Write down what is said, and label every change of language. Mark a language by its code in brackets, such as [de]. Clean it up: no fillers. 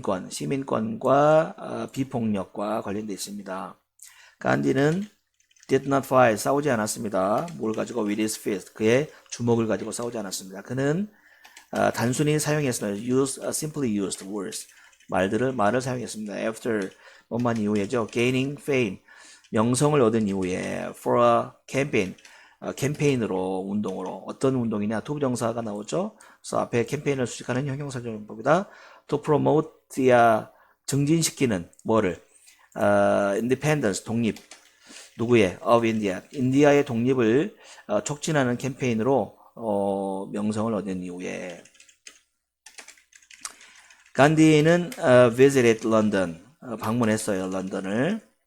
[ko] 시민권과 비폭력과 관련되어 있습니다. 간디는 [en] did not fight, [ko] 싸우지 않았습니다. 뭘 가지고 [en] with his fist, [ko] 그의 주먹을 가지고 싸우지 않았습니다. 그는 단순히 사용했습니다. [en] simply used words, [ko] 말을 사용했습니다. after, 뭐만 이후에죠. [en] gaining fame, [ko] 명성을 얻은 이후에 [en] for a campaign, [ko] 캠페인으로, 운동으로. 어떤 운동이냐? 투부정사가 나오죠. 그래서 앞에 캠페인을 수식하는 형용사정법이다. [en] to promote the, [ko] 증진시키는, 뭐를? [en] independence, 독립. 누구의? of India. [ko] 인디아의 독립을 촉진하는 캠페인으로 명성을 얻은 이후에 간디는 [en] visited London, [ko] 방문했어요. 런던을.